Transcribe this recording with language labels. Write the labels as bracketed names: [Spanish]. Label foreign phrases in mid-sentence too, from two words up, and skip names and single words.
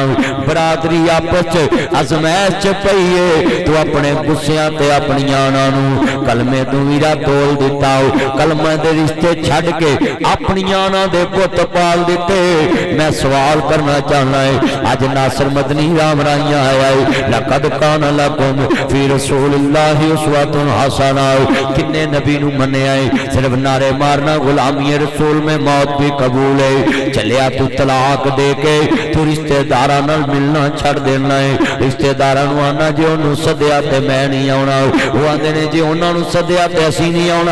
[Punjabi] برادری آپس چ آزمائش چ پئی ہے. تو اپنے غصیاں تے اپنی انا نوں کلمے تو ویرا تول دتا کلمے دے رشتے چھڈ کے اپنی انا دے پت پال دتے. میں سوال کرنا چاہنا ہے اج ناصر مدنی رام رائیاں آیا ہے [Arabic] لقد كان لكم في رسول الله أسوة حسنة. [Punjabi] کنے نبی نوں منیا ہے صرف نعرے مارنا [Urdu] غلامی رسول میں موت بھی قبول ہے. [Punjabi] چلیا تو طلاق دے کے تو رشتہ داراں نال ملنا چھڈ دینا ہے. رشتہ داراں نوں آنا جے انہاں نے سدیا تے میں نہیں آؤنا او آندے نے جے انہاں نے سدیا تے اسیں نہیں آؤنا.